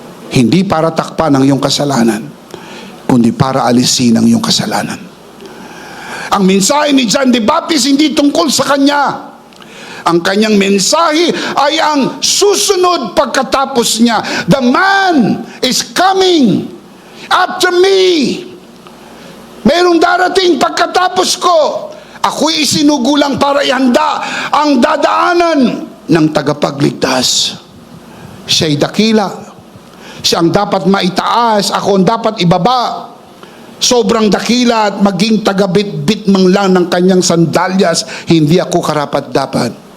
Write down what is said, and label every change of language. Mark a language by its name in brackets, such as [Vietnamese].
[Filipino] Hindi para takpan ang iyong kasalanan, kundi para alisin ang iyong kasalanan. Ang mensahe ni John the Baptist hindi tungkol sa kanya. Ang kanyang mensahe ay ang susunod pagkatapos niya. [English] The man is coming after me. [Filipino] Mayroong darating pagkatapos ko. Ako'y isinugulang para ihanda ang dadaanan ng tagapagligtas. Siya'y dakila. Siya ang dapat maitaas, ako ang dapat ibaba. Sobrang dakila at maging tagabitbit man lang ng kanyang sandalyas, hindi ako karapat-dapat.